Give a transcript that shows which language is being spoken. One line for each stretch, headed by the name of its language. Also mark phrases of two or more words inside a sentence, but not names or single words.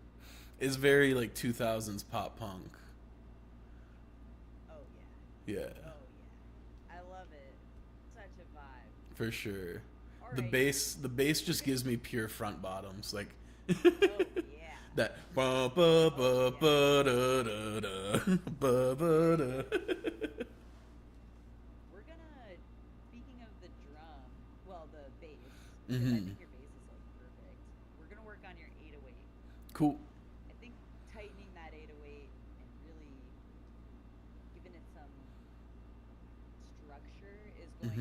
English: It's very like 2000s pop punk. Oh yeah, Yeah, oh yeah. I love it. Such a vibe. for sure. All The right, bass we're just gonna. gives me pure front bottoms. Like Oh yeah, that ba ba oh ba yeah. ba da da da ba ba da. We're gonna. Speaking of the drum, well, the bass, because I Mhm. think your bass is like perfect. We're gonna work on your 808. Cool. I think tightening that 808 and really giving it some structure is going